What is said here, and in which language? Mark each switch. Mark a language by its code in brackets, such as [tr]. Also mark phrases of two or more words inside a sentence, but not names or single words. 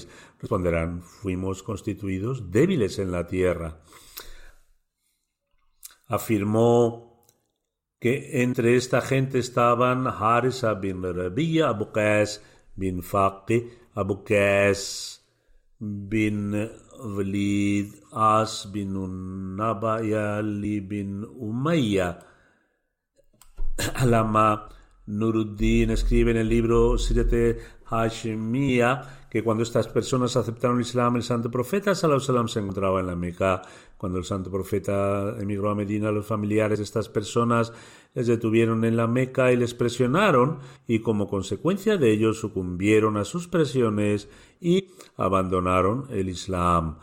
[es] Responderán: fuimos constituidos débiles en la tierra. Afirmó que entre esta gente estaban Harisa bin Rabi'a, Abu Qais bin Faqi, Abu Qais bin Walid, As bin Unnaba y Ali bin Umayya. Alama Nuruddin escribe en el libro Sirate Hashemia que cuando estas personas aceptaron el Islam, el santo profeta [ar] صلى الله عليه وسلم [es] se encontraba en la Meca. Cuando el santo profeta emigró a Medina, los familiares de estas personas les detuvieron en la Meca y les presionaron, y como consecuencia de ello sucumbieron a sus presiones y abandonaron el Islam.